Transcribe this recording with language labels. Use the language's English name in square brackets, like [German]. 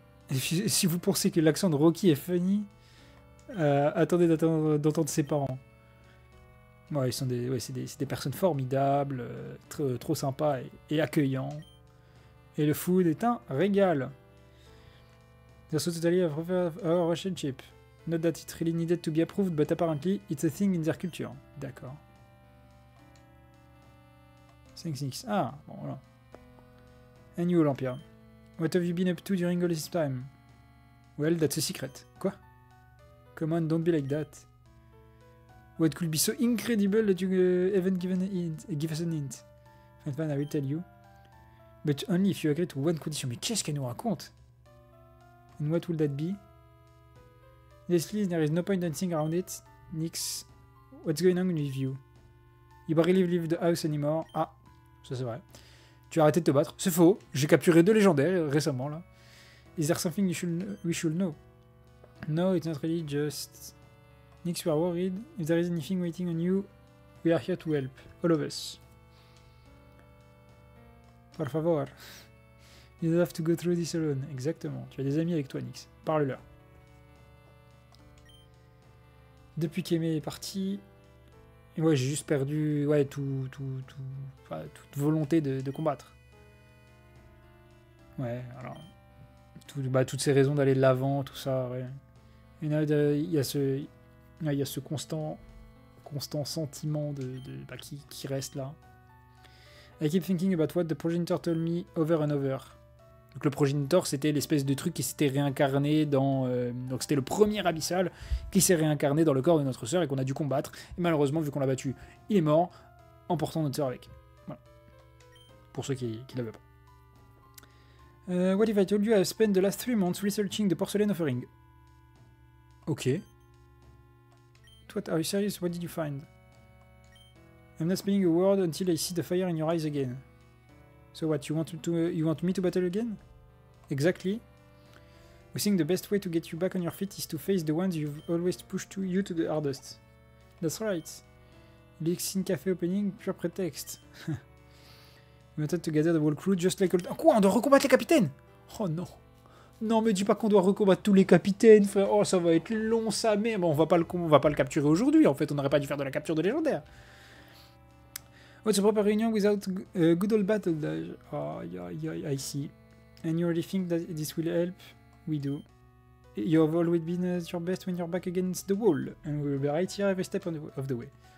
[French] Si vous pensez que l'accent de Rocky est funny, attendez d'entendre ses parents. Ouais, c'est des personnes formidables, trop sympas et accueillants. Et le food est un régal. [English] There's so totally a our relationship. Not that it really needed to be approved, but apparently it's a thing in their culture. [French] D'accord. 5-6. Ah, bon voilà. [English] And you, [French] Olympia. [English] What have you been up to during all this time? Well, that's a secret. [French] Quoi? [English] Come on, don't be like that. What could be so incredible that you haven't give us an hint? Fine, I will tell you. But only if you agree to one condition. [French] Mais qu'est-ce qu'elle nous raconte? [English] And what will that be? Leslie, there is no point dancing around it. Nyx, what's going on with you? You barely leave the house anymore. [French] Ah, ça c'est vrai. Tu as arrêté de te battre. C'est faux. J'ai capturé 2 légendaires récemment là. [English] Is there something we should know? No, it's not really just... Nyx, we are worried. If there is anything waiting on you, we are here to help. All of us. [Spanish] Por favor. [English] You don't have to go through this alone. [French] Exactement. Tu as des amis avec toi, Nyx. Parle-leur. Depuis qu'Aimé est parti... Ouais, j'ai juste perdu... Ouais, toute volonté de combattre. Ouais, alors... toutes ces raisons d'aller de l'avant, tout ça, ouais. Il y a ce constant sentiment qui reste là. [English] I keep thinking about what the progenitor told me over and over. [French] Donc le progenitor, c'était l'espèce de truc qui s'était réincarné dans... donc c'était le premier abyssal qui s'est réincarné dans le corps de notre sœur et qu'on a dû combattre. Et malheureusement, vu qu'on l'a battu, il est mort, emportant notre sœur avec. Voilà. Pour ceux qui l'avaient pas. [English] What if I told you I spent the last 3 months researching the porcelain offering? Ok. What, are you serious? What did you find? I'm not speaking a word until I see the fire in your eyes again. So what, you want me to battle again? Exactly. We think the best way to get you back on your feet is to face the ones you've always pushed you to the hardest. That's right. Lexine Café opening, pure pretext. We wanted to gather the whole crew just like... [French] Quoi, on doit recombattre les capitaines? Oh non. Non, mais dis pas qu'on doit recombattre tous les capitaines, frère. Oh, ça va être long, ça, mais bon, on va pas le capturer aujourd'hui. En fait, on n'aurait pas dû faire de la capture de légendaire. [English] What's a proper union without good old battle dash? Oh, I see. And you already think that this will help? We do. You have always been at your best when you're back against the wall, and we'll be right here every step of the way.